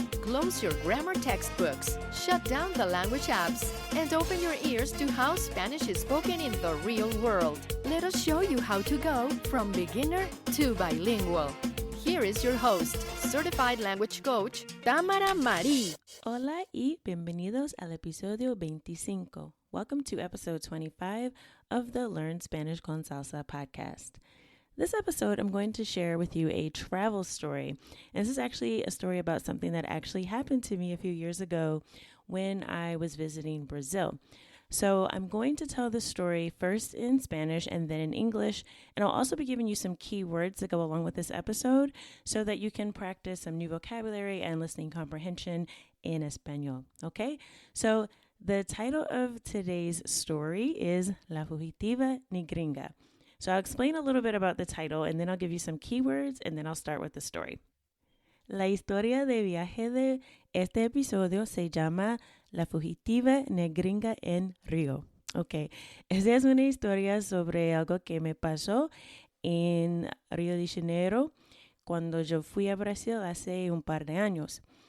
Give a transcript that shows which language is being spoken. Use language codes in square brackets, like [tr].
[en] close your grammar textbooks, shut down the language apps, and open your ears to how Spanish is spoken in the real world. Let us show you how to go from beginner to bilingual. Here is your host, certified language coach, Tamara Marie. [es] Hola y bienvenidos al episodio 25. [en] Welcome to episode 25 of the Learn Spanish con Salsa podcast. This episode, I'm going to share with you a travel story. And this is actually a story about something that actually happened to me a few years ago when I was visiting Brazil. So I'm going to tell the story first in Spanish and then in English. And I'll also be giving you some key words that go along with this episode so that you can practice some new vocabulary and listening comprehension in Espanol. Okay? So the title of today's story is La Fugitiva Negringa. So I'll explain a little bit about the title and then I'll give you some keywords and then I'll start with the story. [es] La historia de viaje de este episodio se llama La Fugitiva Negringa en Rio. Ok, esa es una historia sobre algo que me pasó en Rio de Janeiro cuando yo fui a Brasil hace un par de años.